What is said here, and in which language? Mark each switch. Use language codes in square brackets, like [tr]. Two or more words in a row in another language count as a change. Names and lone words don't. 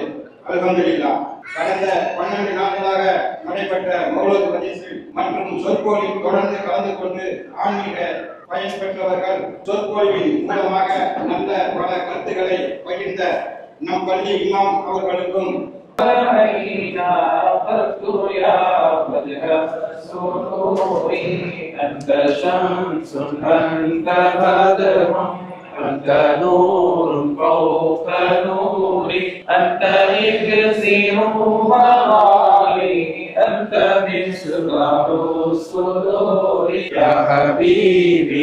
[ta] அல்ஹம்துலில்லாஹ். கடந்த 12 நாட்களாக நடைபெற்ற மௌலூத் மஜ்லிஸ் மற்றும் சொற்பொழிவில் தொடர்ந்து கலந்து கொண்டு ஆன்மீக பயன் பெற்றவர்கள், சொற்பொழிவின் மூலமாக நல்ல பல கருத்துக்களை பகிர்ந்த நம் பள்ளி இமாம் அவர்களுக்கும் [ar] أنت نور فوق نوري أنت إكسير ضلالي أنت مصباح الصدور يا حبيبي